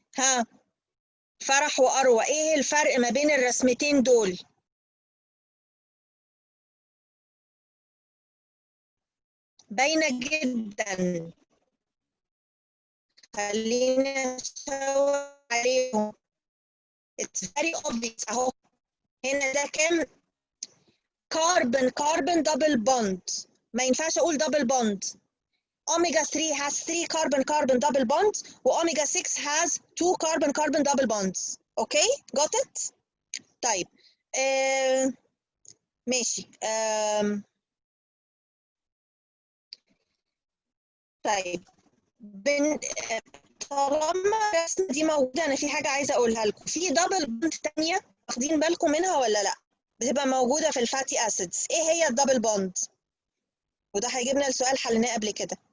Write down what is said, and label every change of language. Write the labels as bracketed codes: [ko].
[ar] ها فرح وأروى، ايه الفرق ما بين الرسمتين دول؟ باينة جدا، خلينا نشاور عليهم. [en] It's very obvious اهو. [ar] هنا ده كام؟ كاربون كاربون دبل بوند، ما ينفعش اقول دبل بوند. [en] Omega 3 has 3 carbon carbon double bonds وأوميجا 6 has 2 carbon carbon double bonds. Okay, got it؟ [ar] طيب ماشي. طيب طالما الرسمة دي موجودة، أنا في حاجة عايزة أقولها لكم. في دبل بوند تانية واخدين بالكم منها ولا لأ؟ بتبقى موجودة في الفاتي أسيدز. إيه هي الدبل بوند؟ وده هيجيبنا لسؤال حلناه قبل كده.